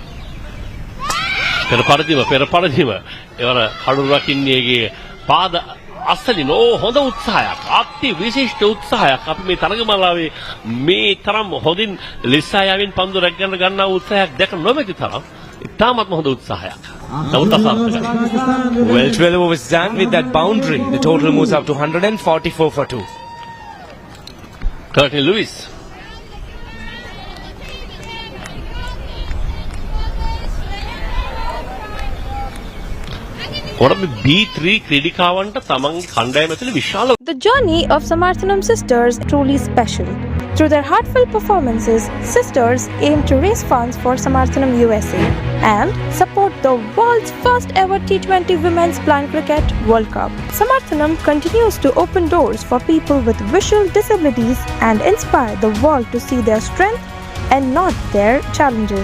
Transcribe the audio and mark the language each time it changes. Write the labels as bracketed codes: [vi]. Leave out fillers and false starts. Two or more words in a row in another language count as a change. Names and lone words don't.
[si] පෙරපරදිම එවර කඩු රකින්නේගේ පාද අස්සලින් හොඳ උත්සාහයක් අති විශිෂ්ට උත්සාහයක් අපි මේ තරගමාලාවේ මේ තරම් හොඳින් ලිස්සායාවෙන් පන්දු රැගෙන ගන්නා උත්සාහයක් දැක නොමැති තරම් ඉතාමත්ම හොඳ උත්සාහයක්. නමුත් අසාර්ථකයි. [en] Well, 12 overs done with that boundary. The total moves up to 144 for 2. Curtin Lewis. [si] B3 ක්‍රීඩිකාවන්ට තමන්ගේ කණ්ඩායම ඇතුළේ විශාල [en] The journey of Samarthanam sisters is truly special. Through their heartfelt performances, sisters aim to raise funds for Samarthanam USA and support the world's first ever T20 Women's Blind Cricket World Cup. Samarthanam continues to open doors for people with visual disabilities and inspire the world to see their strength and not their challenges.